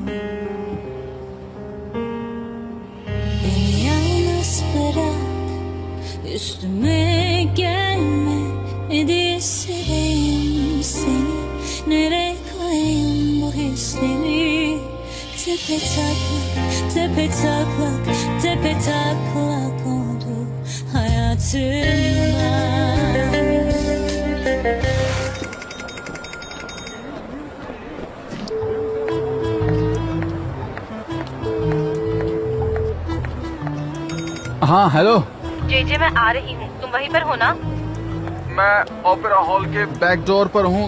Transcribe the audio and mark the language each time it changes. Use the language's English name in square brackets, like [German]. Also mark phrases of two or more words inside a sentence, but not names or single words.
[Turkish] Beni yalnız bırak, üstüme gelme, ne diye seveyim seni, nereye koyayım bu hisleri. Tepe taklak, tepe taklak, tepe taklak oldu hayatımda. [Hindi] हाँ हेलो। जेजे मैं आ रही हूँ, तुम वहीं पर हो ना? मैं [English] opera hall [Hindi] के [English] back door [Hindi] पर हूँ।